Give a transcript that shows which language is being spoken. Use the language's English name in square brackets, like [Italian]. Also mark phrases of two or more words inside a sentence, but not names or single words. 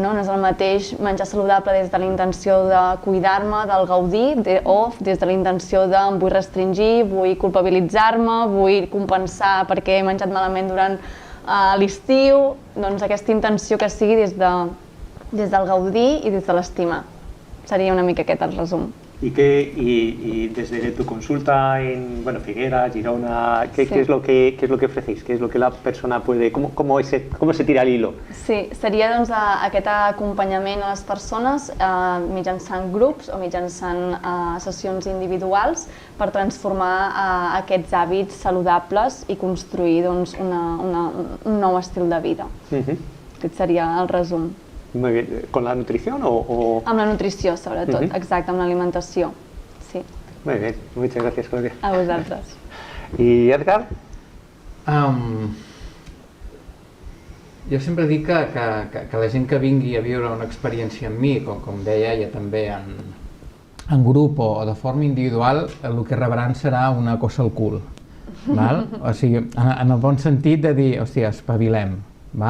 [Catalan] No és el mateix menjar saludable des de la intenció de cuidar-me, del gaudir, o des de la intenció de em vull restringir, vull culpabilitzar-me, vull compensar perquè he menjat malament durant l'estiu. Doncs aquesta intenció que sigui des del gaudir i des de l'estimar. Sería una mica aquest el resum. [Spanish] Y desde tu consulta en Figueras, Girona, ¿qué es lo que ofrecéis? ¿Qué es lo que la persona puede, cómo se tira el hilo? [Catalan] Sí, seria doncs, aquest acompanyament a les persones mitjançant grups o mitjançant sessions individuals per transformar aquests hàbits saludables i construir doncs, un nou estil de vida. Aquest seria el resum. [Spanish] Muy bien. ¿Con la nutrición o...? [Catalan] Amb la nutrició, sobretot, exacte, amb l'alimentació, sí. [Spanish] Muy bien, muchas gracias, Claudia. [Catalan] A vosaltres. [Spanish] ¿Y Edgar? [Catalan] Jo sempre dic que la gent que vingui a viure una experiència amb mi, com deia ja també en grup o de forma individual, el que rebran serà una coça al cul. Val? O sigui, en el bon sentit de dir, hòstia, espavilem, val?